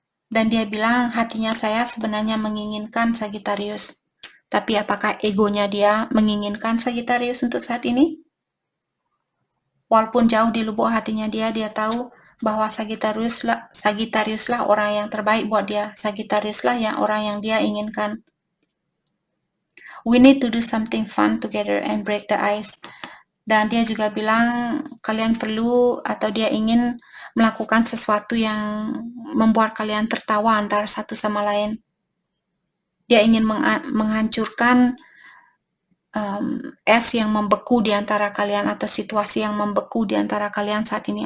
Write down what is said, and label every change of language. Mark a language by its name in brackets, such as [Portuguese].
[Indonesian] Dan dia bilang, hatinya saya sebenarnya menginginkan Sagittarius. Tapi apakah egonya dia menginginkan Sagittarius untuk saat ini? Walaupun jauh di lubuk hatinya dia tahu bahwa Sagittarius lah orang yang terbaik buat dia. Sagittarius lah orang yang dia inginkan. [English] We need to do something fun together and break the ice. [Indonesian] Dan dia juga bilang kalian perlu, atau dia ingin melakukan sesuatu yang membuat kalian tertawa antara satu sama lain. Dia ingin menghancurkan es yang membeku di antara kalian, atau situasi yang membeku di antara kalian saat ini.